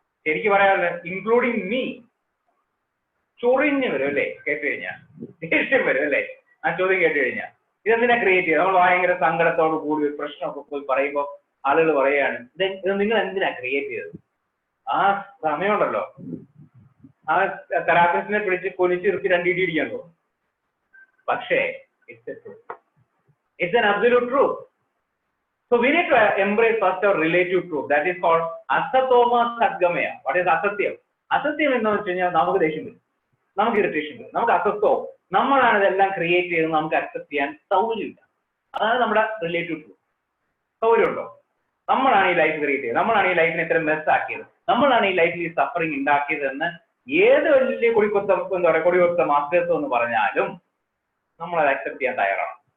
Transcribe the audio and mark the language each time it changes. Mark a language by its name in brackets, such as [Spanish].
[Malayalam] എനിക്ക് പറയാനുള്ളത് including me, ചൊറിഞ്ഞ് വരും അല്ലേ കേട്ട് കഴിഞ്ഞാൽ, ദേഷ്യം വരും അല്ലേ ആ ചോദ്യം കേട്ട് കഴിഞ്ഞാൽ. ഇതെന്തിനാ ക്രിയേറ്റ് ചെയ്യുക? നമ്മൾ ഭയങ്കര സങ്കടത്തോട് കൂടി ഒരു പ്രശ്നമൊക്കെ പോയി പറയുമ്പോൾ ആളുകൾ പറയുകയാണ്, ഇത് നിങ്ങൾ എന്തിനാ ക്രിയേറ്റ് ചെയ്തത്? ആ സമയമുണ്ടല്ലോ ആ തെറാപ്പിസ്റ്റിനെ പിടിച്ച് കൊലിച്ചിരുത്തി 2 ഇടി ഇടിക്കാൻ തോന്നും. [English] പക്ഷേ it's an absolute truth. So we need to embrace first our relative truth, that is called asatoma sadgamaya. What is asatyam? [Malayalam] അസത്യം എന്ന് വെച്ച് കഴിഞ്ഞാൽ നമുക്ക് ദേഷ്യം വരും, നമുക്ക് ഇറിറ്റേഷൻ വരും, നമുക്ക് അസ്വസ്ഥവും. നമ്മളാണ് ഇതെല്ലാം ക്രിയേറ്റ് ചെയ്ത് നമുക്ക് അക്സെപ്റ്റ് ചെയ്യാൻ സൗകര്യമില്ല. അതാണ് നമ്മുടെ റിലേറ്റീവ് ട്രൂത്ത്. സൗകര്യമുണ്ടോ? നമ്മളാണ് ഈ ലൈഫ് ക്രിയേറ്റ് ചെയ്തത്, നമ്മളാണ് ഈ ലൈഫിനെ ഇത്ര മെസ് ആക്കിയത്, നമ്മളാണ് ഈ ലൈഫിൽ ഈ സഫറിങ് ഉണ്ടാക്കിയതെന്ന് ഏത് വലിയ കൊടിക്കൊത്ത മാസ്റ്റേഴ്സ് എന്ന് പറഞ്ഞാലും നമ്മൾ അത് അക്സെപ്റ്റ് ചെയ്യാൻ തയ്യാറാണ്.